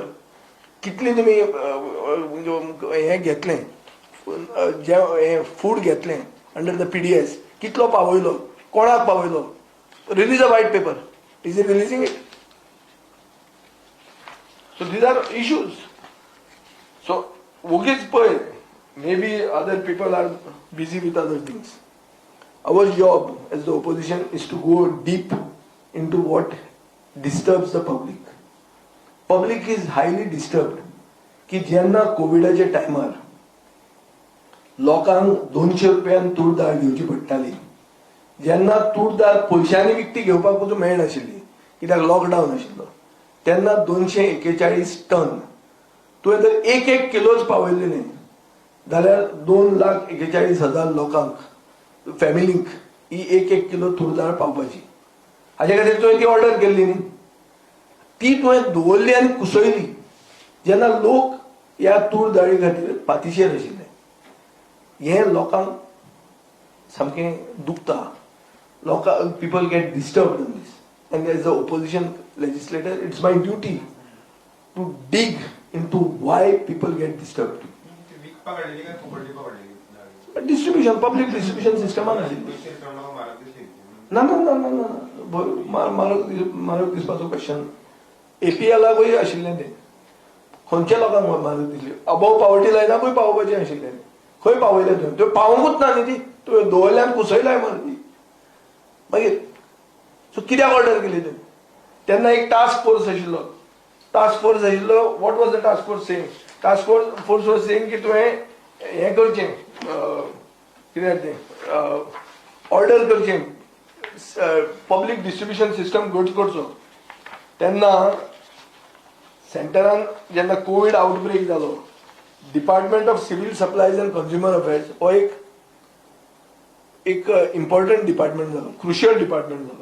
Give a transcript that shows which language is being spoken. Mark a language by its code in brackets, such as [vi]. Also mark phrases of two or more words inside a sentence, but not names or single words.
[kok] कितली तुम्ही हे घेतले जे फूड घेतले [en] under the PDS, [kok] कितलो पावयलो, कोणाक पावयलो, [en] release a white paper. is it releasing it? so these are issues. [kok] सो उगीच पळय, [en] may be other people are busy with other things. Our job as the opposition is to go deep into what disturbs the public. Public is highly disturbed [kok] की जेन्ना कोविडाच्या टायमार लोकांक 200 रुपयान तूर डाळ घेवची पडटाली, जेन्ना तूर डाळ पयशांनी विकती घेवपाक पसून मेळनाशिल्ली कित्याक लॉकडावन आशिल्लो, तेन्ना 241 टन तुवें जर एक किलोच पावयल्ले न्ही जाल्यार 2,41,000 लोकांक फॅमिलींक ही एक किलो तूर डाळ पावपाची. हाजे खातीर तुवें ती ऑर्डर केल्ली न्ही, ती तुवें दवरली आनी कुसयली जेन्ना लोक ह्या तूर डाळी खातीर पातीशेर आशिल्ले. हें लोकांक सामकें दुखता. [en] लोकांक people get disturbed in this. and as a opposition legislator it's my duty to dig into why people get disturbed. [kok] विकपाक हाडलेली काय फुकट दिवपाक हाडलेली? [en] distribution, public distribution systemान [kok] आशिल्ली. ना ना ना ना ना म्हारग दिसपाचो क्वेश्चन. APLाकूय आशिल्लें तें. खंयच्या लोकांक म्हारग दिसली? [en] above poverty lineाकूय [kok] पावोवपाचें आशिल्लें. खंय पावयलें तुवें? त्यो पावोंकूच ना न्ही ती. तुवें दवरल्यान कुसयलाय मरे ती. मागीर सो कित्याक ऑर्डर केली तुवें? तेन्ना एक टास्क फोर्स आशिल्लो. [en] what was the task force saying? task force was saying [kok] की तुवें हें करचें, कितें तें ऑर्डर करचें, [en] public distribution system [kok] घट करचो. तेन्ना सेंटरान जेन्ना [en] covid outbreak [kok] जालो, [en] department of civil supplies and consumer affairs [kok] हो एक [en] important department [kok] जालो, [en] crucial department [kok] जालो.